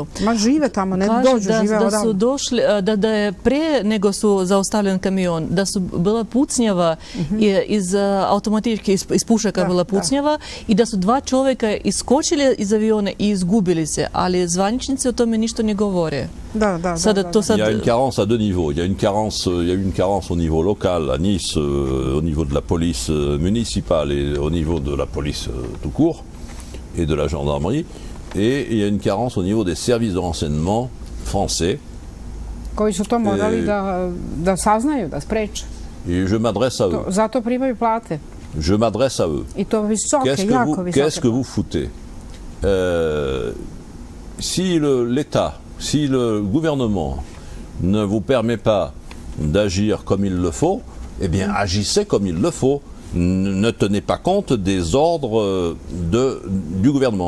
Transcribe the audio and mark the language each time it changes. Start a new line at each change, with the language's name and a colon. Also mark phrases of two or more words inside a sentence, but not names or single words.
Serbian: Ma žive tamo, ne dođu, žive odavno. Da su došli, da je pre nego su zaustavljen kamion, da su bila pucnjava iz automatičke, iz pušaka bila pucnjava i da su 2 čovjeka iskočili iz aviona i izgubili se, ali zvaničnici o tome ništa ne govore.
French: Il y a une carence à 2 niveaux. Il y a eu une carence au niveau local à Nice, au niveau de la police municipale et au niveau de la police tout court et de la gendarmerie. Et il y a une carence au niveau des services de renseignement français.
Serbian: Koji su to morali da saznaju, da spreče.
French: Et je m'adresse à eux.
Serbian: Zato primaju plate.
French: Je m'adresse à eux.
Serbian: I to visoke, jako visoke.
French: Qu'est-ce que vous foutez? Si l'État, si le gouvernement ne vous permet pas d'agir comme il le faut, eh bien agissez comme il le faut. Ne tenez pas compte des ordres du gouvernement.